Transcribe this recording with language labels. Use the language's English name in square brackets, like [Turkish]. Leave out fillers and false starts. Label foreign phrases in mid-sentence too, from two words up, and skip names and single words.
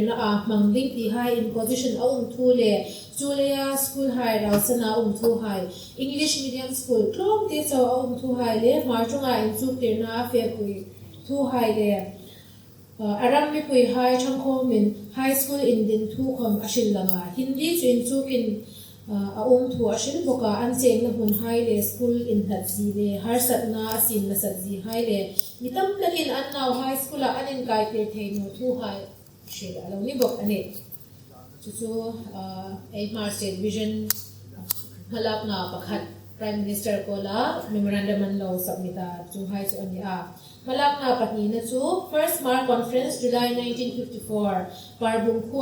[Hmar] na a mangding ti hai in position a thu le Julia school hai rausana thu hai [English] English medium school [Hmar] klom te chaw a thu hai le marchunga in suk tir na fe pui thu hai le aram mi pui hai changkho min [English] high school [Hmar] in din thu khom ashil langa Hindi chin chukin a thu ashil boka an cheng na hun hai le school in that zi le har sat na asin na sat zi hai le mitam lakin an naw [English] high school [Hmar] a anin kai te theino thu hai shil alo ni bok ani chu Hmar State Vision halap na pakhat [English] Prime Minister [Hmar] ko la memorandum an law submita chu hai chu ani a malak na patni na chu [English] first Hmar conference [Hmar] July 1954 parbung